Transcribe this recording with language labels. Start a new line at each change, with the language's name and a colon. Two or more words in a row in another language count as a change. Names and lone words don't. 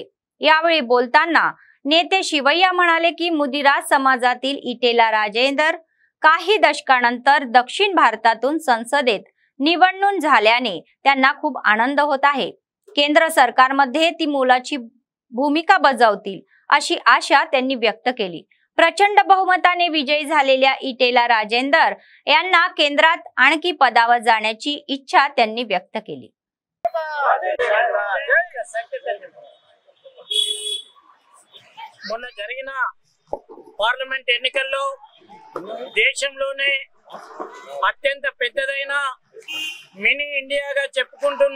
Marathi: यावेळी बोलताना नेते शिवय्या म्हणाले की मुदिराज समाजातील इटेला राजेंदर काही दशकानंतर दक्षिण भारतातून संसदेत निवडणूक झाल्याने त्यांना खूप आनंद होत आहे. केंद्र सरकारमध्ये ती मोलाची भूमिका बजावतील अशी आशा त्यांनी व्यक्त केली. प्रचंड बहुमताने विजयी झालेल्या इटेला राजेंदर यांना केंद्रात आणखी पदावर जाण्याची इच्छा त्यांनी व्यक्त केली.
Telugu: మొన్న జరిగిన పార్లమెంట్ ఎన్నికల్లో దేశంలోనే అత్యంత పెద్దదైన మినీ ఇండియాగా చెప్పుకుంటున్న